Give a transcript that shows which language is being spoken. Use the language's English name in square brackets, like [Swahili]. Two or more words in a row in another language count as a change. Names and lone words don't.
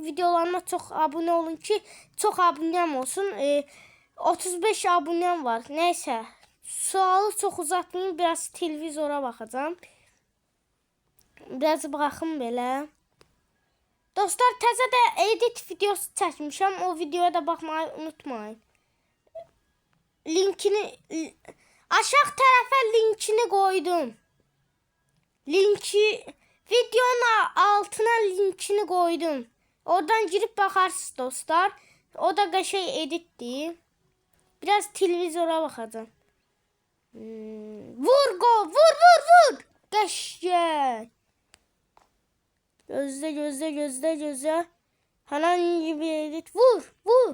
[Azerbaijani] Videolarıma çox abunə olun ki, çox abunəm olsun. 35 abunəm var. Neysə, sualı çox uzatmayayım. Biraz televizora baxacağım. Biraz baxım belə. Dostlar, təzə də edit videosu çəkmişəm. O videoya da baxmayı unutmayın. Linkini... [Turkish] Aşağı tarafa linkini koydum. Videonun altına linkini koydum. Oradan girip bakarsınız dostlar. [Azerbaijani] O da qəşəng editdir. [Turkish] Biraz televizora bakacağım. [Azerbaijani] Vur. Qəşəng. Gözlə. Herhangi bir edit. Vur.